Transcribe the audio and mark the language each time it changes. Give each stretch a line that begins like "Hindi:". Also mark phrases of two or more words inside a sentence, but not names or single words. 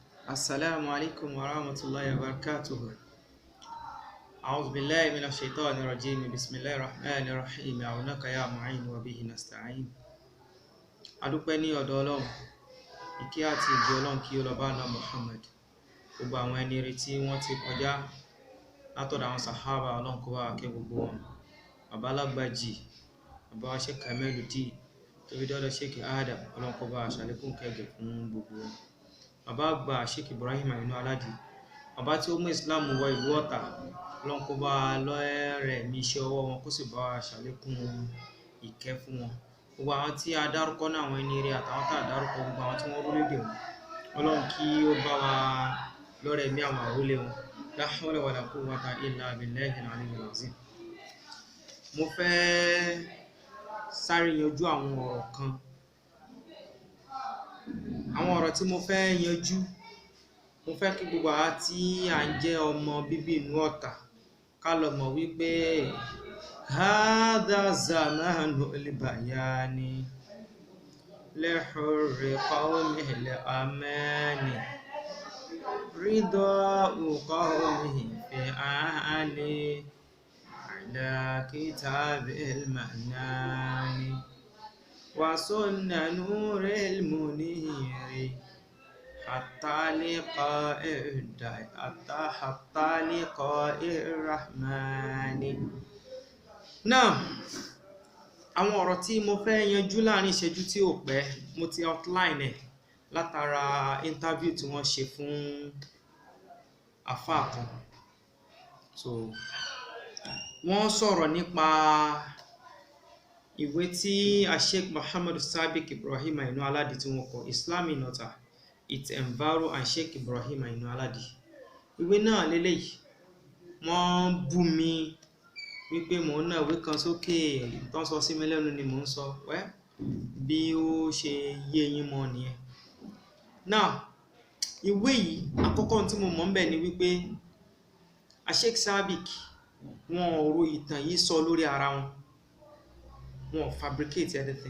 Arabic: السلام عليكم ورحمة الله وبركاته. أعوذ بالله من الشيطان الرجيم. بسم الله الرحمن الرحيم. عونك يا معين وبه نستعين.
Yoruba: adúpẹ́ ní ọ̀dọ̀ Ọlọ́run, ìkẹ́ àti ìjẹ́ Ọlọ́run kí ó lọ bá Ànábì Muhammad, gbogbo àwọn ẹni rere tí wọ́n ti kọjá látọ̀dọ̀ àwọn sàhábà Ọlọ́run kó bá wa kẹ́ gbogbo wọn. Bàbá Alágbàjì, bàbá wa Sheikh Kamaluddin, tóbi dọ́dọ̀ Sheikh Adam, Ọlọ́run kó bá wa ṣàlékún kẹ́gẹ́ fún gbogbo wọn. Bàbá àgbà Sheikh Ibrahim Àyìnú Aládì, bàbá tí ó mú Islam wọ ìlú Ọ̀tà, Ọlọ́run kó bá wa lọ́rẹ̀ ní iṣẹ́ ọwọ́ wọn, kó sì bá wa ṣàlékún ìkẹ́ fún wọn. Gbogbo àwọn tí a dárúkọ náà, àwọn ẹni rere àtàwọn tá a dárúkọ, gbogbo àwọn tí wọ́n rú lédè wọn, Ọlọ́run kí ó bá wa lọ́rẹ̀ ní àwọn àrólé wọn.
Arabic: لا حول ولا قوة إلا بالله العلي العظيم.
Yoruba: Mo fẹ́ sáré yanjú àwọn ọ̀rọ̀ kan. Àwọn ọ̀rọ̀ tí mo fẹ́ yanjú, mo fẹ́ kí gbogbo àwa tí à ń jẹ́ ọmọ bíbí inú Ọ̀tà ká lọ mọ̀ wípé
Arabic: هذا زمان البيان لحر قومه الأماني رداء قومه في أهل على كتاب المنان وسنة نور المنير حتى لقاء الرحمن.
Yoruba: Náà, àwọn ọ̀rọ̀ tí mo fẹ́ yanjú láàrin ìṣẹ́jú tí ò pẹ́, mo ti outline ẹ̀ látara interview tí wọ́n ṣe fún àfáà kan. So, wọ́n sọ̀rọ̀ nípa ìwé tí Sheikh Muhammad Sabiq Ibrahim Àyìnú Aládì tí wọ́n kọ,
English: Islam in Ọ̀tà, its environs and Sheikh Ibrahim Àyìnú Aládì.
Yoruba: Ìwé náà lélẹ́yìí, wọ́n bú mi wípé mò ń ná ìwé kan sókè, tán sọ sí mi lẹ́nu ni mò ń sọ, bí ó ṣe yé yín mọ́ nìyẹn. Now, ìwé yìí, àkọ́kọ́ tí mo mọ̀ ń bẹ̀ ni wípé Sheikh Sabiq wọn ò ro ìtàn yìí sọ lórí ara wọn, wọn ò
English: fabricate anything.